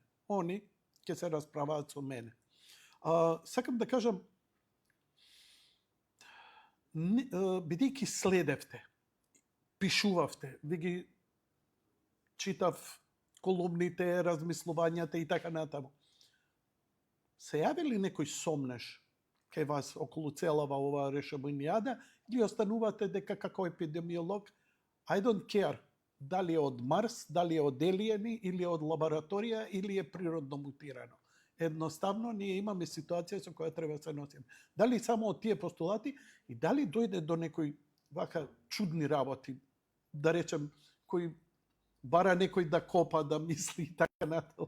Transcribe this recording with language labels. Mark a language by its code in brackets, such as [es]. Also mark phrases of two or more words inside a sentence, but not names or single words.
[mk] Они ќе се расправаат со мене. Сакам да кажам, бидејќи следевте, пишувавте, ви ги читав колумните, размислувањата и така натаму. Се јави ли некој сомнеш кај вас околу целава оваа решавањада или останувате дека како епидемиолог [en] I don't care [mk] дали е од Марс, дали е од елиени или од лабораторија или е природно мутирано. Едноставно ние имаме ситуација со која треба да се носиме. Дали само од тие постулати и дали дојде до некои вака чудни работи, да речем, кој бара некој да копа, да мисли и така натаму.